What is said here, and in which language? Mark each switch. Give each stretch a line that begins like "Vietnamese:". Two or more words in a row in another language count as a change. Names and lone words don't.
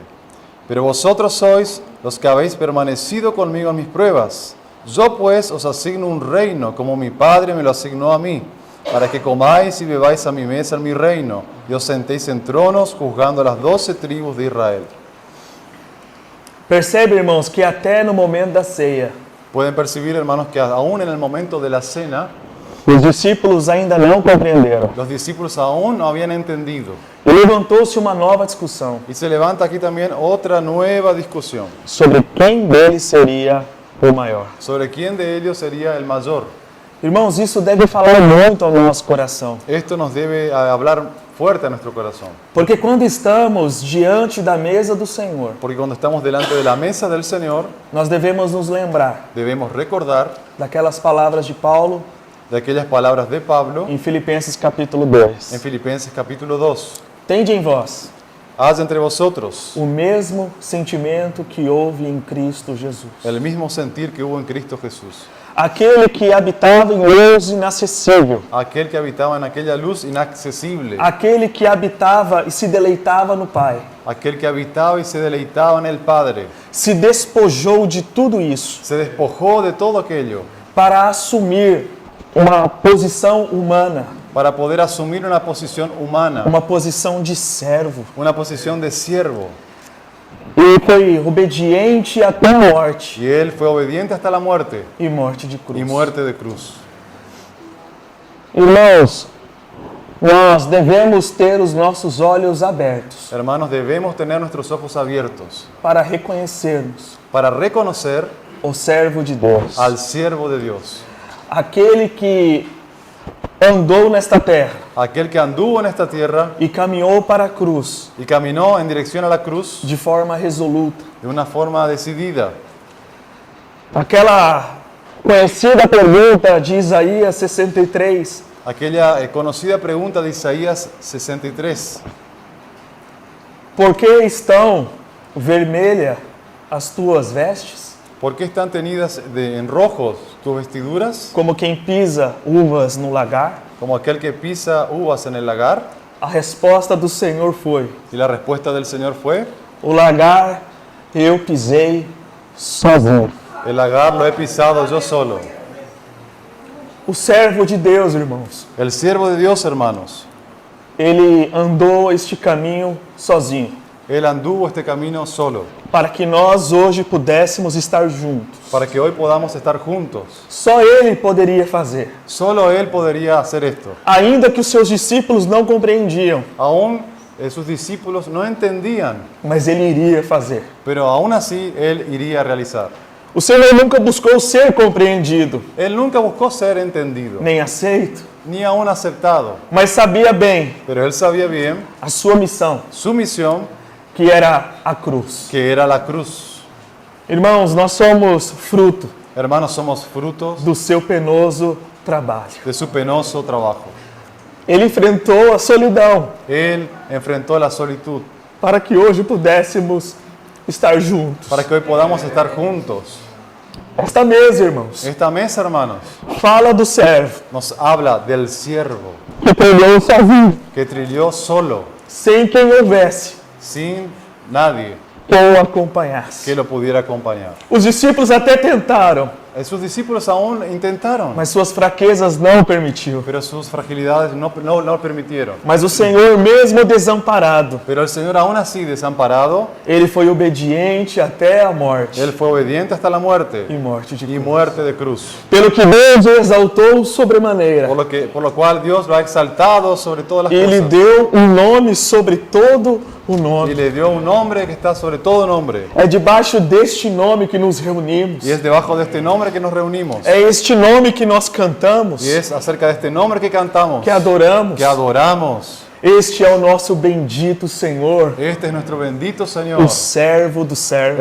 Spanish: Pero vosotros sois los que habéis permanecido conmigo en mis pruebas. Yo pues os asigno un reino, como mi Padre me lo asignó a mí, para que comáis y bebáis a mi mesa en mi reino, y os sentéis en tronos juzgando a las 12 tribus de Israel.
Portuguese: percebe, irmãos, que até no momento da ceia,
Spanish: Pueden percibir, hermanos, que aún en el momento de la cena,
Portuguese: os discípulos ainda não compreenderam.
Spanish: los discípulos aún no habían entendido.
Portuguese: E levantou-se uma nova discussão
Spanish: Y se levanta aquí también otra nueva discusión
Portuguese: sobre quem deles seria o maior.
Spanish: sobre quién de ellos sería el mayor.
Portuguese: Irmãos, isso deve falar muito ao nosso coração.
Spanish: Esto nos debe hablar fuerte a nuestro corazón.
Portuguese: Porque quando estamos diante da mesa do Senhor,
Spanish: Porque cuando estamos delante de la mesa del Señor,
Portuguese: nós devemos nos lembrar
Spanish: debemos recordar
Portuguese: daquelas palavras de Paulo
Spanish: de aquellas palabras de Pablo
Portuguese: em Filipenses capítulo 2.
Spanish: en Filipenses capítulo 2.
Portuguese: Tende em vós
Spanish: Haz entre vosotros
Portuguese: o mesmo sentimento que houve em Cristo Jesus.
Spanish: el mismo sentir que hubo en Cristo Jesús.
Portuguese: Aquele que habitava em luz inacessível.
Spanish: Aquel que habitaba en aquella luz inaccesible.
Portuguese: Aquele que habitava e se deleitava no Pai.
Spanish: Aquel que habitaba y se deleitaba en el Padre.
Portuguese: Se despojou de tudo isso
Spanish: Se despojó de todo aquello
Portuguese: para assumir uma posição humana,
Spanish: para poder asumir una posición humana,
Portuguese: uma posição de servo.
Spanish: una posición de siervo.
Portuguese: Ele foi obediente até a morte
Spanish: Y él fue obediente hasta la muerte
Portuguese: e morte de cruz.
Spanish: y muerte de cruz.
Portuguese: Irmãos, nós devemos ter os nossos olhos abertos
Spanish: Hermanos, debemos tener nuestros ojos abiertos
Portuguese: para reconhecermos
Spanish: para reconocer
Portuguese: o servo de Deus,
Spanish: al siervo de Dios,
Portuguese: aquele que andou nesta terra
Spanish: aquel que anduvo en esta tierra
Portuguese: e caminhou para a cruz
Spanish: y caminó en dirección a la cruz
Portuguese: de forma resoluta.
Spanish: de una forma decidida.
Portuguese: Aquela conhecida pergunta de Isaías 63,
Spanish: Aquella conocida pregunta de Isaías 63.
Portuguese: por que estão vermelhas as tuas vestes?
Spanish: ¿Por qué están tenidas en rojos tus vestiduras?
Portuguese: Como quem pisa uvas no lagar?
Spanish: Como aquel que pisa uvas en el lagar.
Portuguese: A resposta do Senhor foi:
Spanish: Y la respuesta del Señor fue,
Portuguese: o lagar eu pisei sozinho.
Spanish: el lagar lo he pisado yo solo.
Portuguese: O servo de Deus, irmãos,
Spanish: El siervo de Dios, hermanos,
Portuguese: ele andou este caminho sozinho,
Spanish: él anduvo este camino solo,
Portuguese: para que nós hoje pudéssemos estar juntos.
Spanish: para que hoy podamos estar juntos.
Portuguese: Só ele poderia fazer,
Spanish: Solo él podría hacer esto.
Portuguese: ainda que os seus discípulos não compreendiam,
Spanish: Aún sus discípulos no entendían,
Portuguese: mas ele iria fazer.
Spanish: pero aún así él iría a realizar.
Portuguese: O Senhor nunca buscou ser compreendido,
Spanish: Él nunca buscó ser entendido,
Portuguese: nem aceito,
Spanish: ni aún aceptado,
Portuguese: mas sabia bem
Spanish: pero él sabía bien
Portuguese: a sua missão,
Spanish: su misión,
Portuguese: que era a cruz.
Spanish: que era la cruz.
Portuguese: Irmãos, nós somos fruto
Spanish: Hermanos, somos frutos
Portuguese: do seu penoso trabalho.
Spanish: de su penoso trabajo.
Portuguese: Ele enfrentou a solidão
Spanish: Él enfrentó la solitud
Portuguese: para que hoje pudéssemos estar juntos.
Spanish: para que hoy podamos estar juntos.
Portuguese: Esta mesa, irmãos,
Spanish: Esta mesa, hermanos,
Portuguese: fala do servo
Spanish: nos habla del siervo
Portuguese: que perdeu sua vida
Spanish: que trilló solo,
Portuguese: sem quem houvesse
Spanish: sin nadie
Portuguese: quem o acompanhasse.
Spanish: que lo pudiera acompañar.
Portuguese: Os discípulos até tentaram,
Spanish: Sus discípulos aún intentaron,
Portuguese: mas suas fraquezas não permitiu.
Spanish: pero sus fragilidades no permitieron.
Portuguese: Mas o Senhor, mesmo desamparado,
Spanish: Pero el Señor, aún así desamparado,
Portuguese: ele foi obediente até a morte
Spanish: Él fue obediente hasta la muerte
Portuguese: e morte de
Spanish: y
Portuguese: cruz.
Spanish: muerte de cruz.
Portuguese: Pelo que Deus o exaltou sobremaneira
Spanish: Por lo cual Dios lo ha exaltado sobre todas las
Portuguese: e lhe
Spanish: cosas
Portuguese: deu um nome sobre todo o
Spanish: y
Portuguese: nome.
Spanish: le dio un nombre que está sobre todo nombre.
Portuguese: É debaixo deste nome que nos reunimos.
Spanish: Y es debajo de este nombre que nos reunimos.
Portuguese: É este nome que nós cantamos,
Spanish: Y es acerca de este nombre que cantamos,
Portuguese: que adoramos.
Spanish: que adoramos.
Portuguese: Este é o nosso bendito Senhor,
Spanish: Este es nuestro bendito Señor,
Portuguese: o servo dos servos.